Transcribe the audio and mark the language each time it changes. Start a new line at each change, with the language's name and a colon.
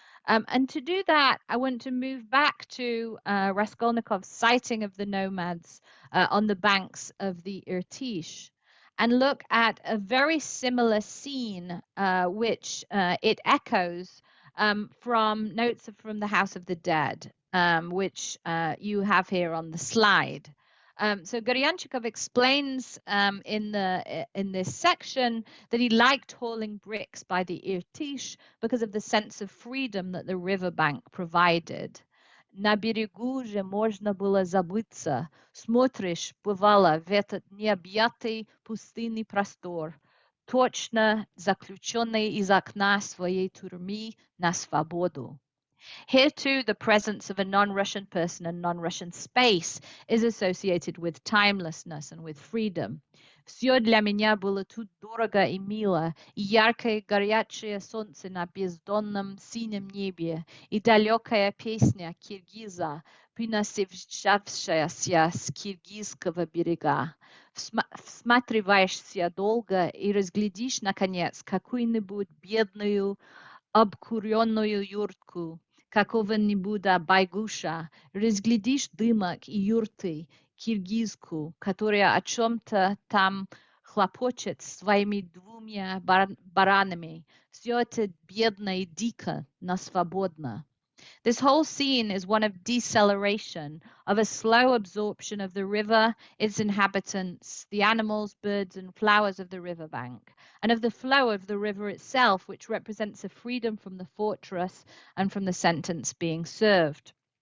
English: And to do that, I want to move back to Raskolnikov's sighting of the nomads on the banks of the Irtysh and look at a very similar scene, which it echoes from notes from the House of the Dead, which you have here on the slide. So Goryanchikov explains in this section that he liked hauling bricks by the Irtysh because of the sense of freedom that the riverbank provided.
Russian: На берегу же можно было забыться. Смотришь, бывало, в этот необъятый пустынный простор, точно заключенный из окна своей тюрьмы на свободу.
English: Here too, the presence of a non-Russian person and non-Russian space is associated with timelessness and with freedom.
Russian: Все для меня было тут дорого и мило, и яркое горячее солнце на бездонном синем небе, и далекая песня киргиза, приносившаяся с киргизского берега. Всматриваешься долго и разглядишь, наконец, какую-нибудь бедную, обкуренную юртку, какого-нибудь байгуша, разглядишь дымок и юрты, киргизку, которая о чем-то там хлопочет своими двумя баранами. Все это бедно и дико, но свободно.
English: This whole scene is one of deceleration, of a slow absorption of the river, its inhabitants, the animals, birds, and flowers of the riverbank, and of the flow of the river itself, which represents a freedom from the fortress and from the sentence being served.